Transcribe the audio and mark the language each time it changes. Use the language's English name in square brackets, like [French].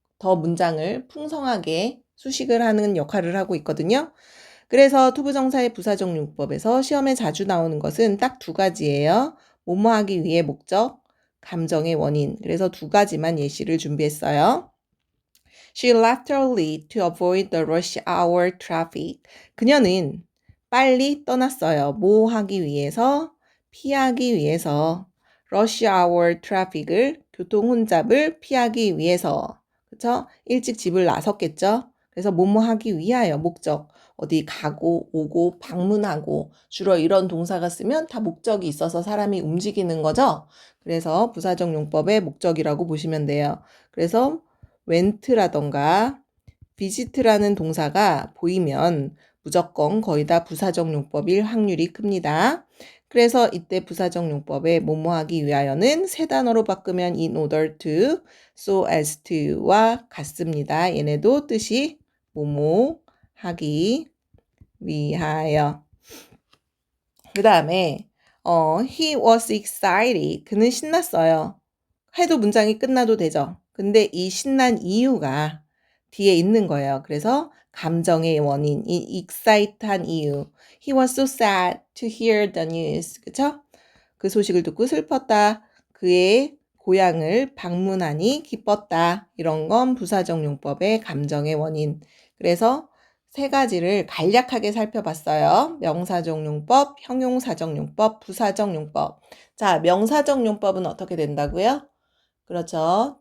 [Korean] 더 문장을 풍성하게 수식을 하는 역할을 하고 있거든요. 그래서 투부정사의 부사적 용법에서 시험에 자주 나오는 것은 딱 두 가지예요. 뭐뭐하기 위해 목적, 감정의 원인. 그래서 두 가지만 예시를 준비했어요. [English] She left early to avoid the rush hour traffic. [Korean] 그녀는 빨리 떠났어요. 뭐 하기 위해서? 피하기 위해서. rush hour traffic을 교통 혼잡을 피하기 위해서. 그쵸? 일찍 집을 나섰겠죠? 그래서 뭐뭐 하기 위하여 목적. 어디 가고 오고 방문하고 주로 이런 동사가 쓰면 다 목적이 있어서 사람이 움직이는 거죠. 그래서 부사적 용법의 목적이라고 보시면 돼요. 그래서 went라던가 visit라는 동사가 보이면 무조건 거의 다 부사적 용법일 확률이 큽니다. 그래서 이때 부사적 용법의 뭐뭐 하기 위하여는 세 단어로 바꾸면 in order to, so as to와 같습니다. 얘네도 뜻이 뭐뭐 하기 위하여. [English] 그 다음에 he was excited. [Korean] 그는 신났어요. 해도 문장이 끝나도 되죠. 근데 이 신난 이유가 뒤에 있는 거예요. 그래서 감정의 원인, 이 excite한 이유. [English] He was so sad to hear the news. [Korean] 그쵸? 그 소식을 듣고 슬펐다. 그의 고향을 방문하니 기뻤다. 이런 건 부사적 용법의 감정의 원인. 그래서 세 가지를 간략하게 살펴봤어요. 명사적 용법, 형용사적 용법, 부사적 용법. 자, 명사적 용법은 어떻게 된다고요? 그렇죠.